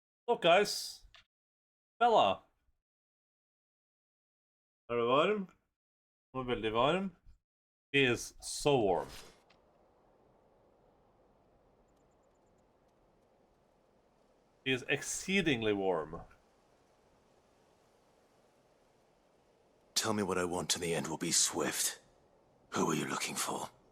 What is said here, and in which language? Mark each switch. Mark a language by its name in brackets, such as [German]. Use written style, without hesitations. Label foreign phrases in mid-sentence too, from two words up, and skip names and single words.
[English] Look, guys. Bella. [Norwegian] Er det varm? Hun er veldig varm. [English] He is so warm. He is exceedingly warm. Tell me what I want and the end will be swift. Who are you looking for?